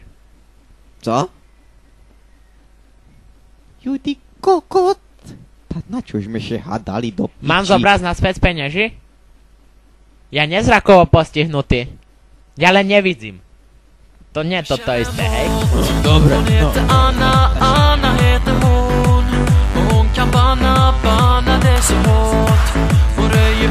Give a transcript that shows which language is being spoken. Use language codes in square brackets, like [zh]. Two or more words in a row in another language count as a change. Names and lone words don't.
[sk] Co? Judy kokot. Tak na čo sme še hádali do piči? Mám zobrať naspäť penieži? Ja nezrakovo postihnutý. Ja len nevidím. To nie je toto isté, hej? Dobre, no. [sv] Anna heter hon. Och hon kan banna det så hårt. Hon